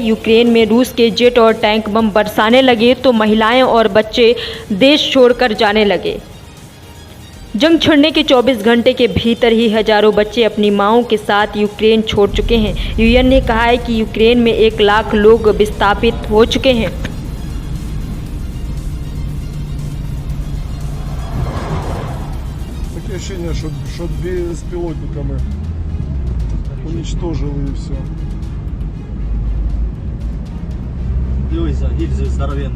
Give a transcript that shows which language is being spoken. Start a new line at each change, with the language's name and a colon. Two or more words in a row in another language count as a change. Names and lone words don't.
Hindi: यूक्रेन में रूस के जेट और टैंक बम बरसाने लगे तो महिलाएं और बच्चे देश छोड़कर जाने लगे। जंग छिड़ने के 24 घंटे के भीतर ही हजारों बच्चे अपनी माओं के साथ यूक्रेन छोड़ चुके हैं। यूएन ने कहा है कि यूक्रेन में 1 लाख लोग विस्थापित हो चुके हैं।
Russian: Такое ощущение, что беспилотниками уничтожили и все.
Ukrainian: Дивись, гільзи здоровенні.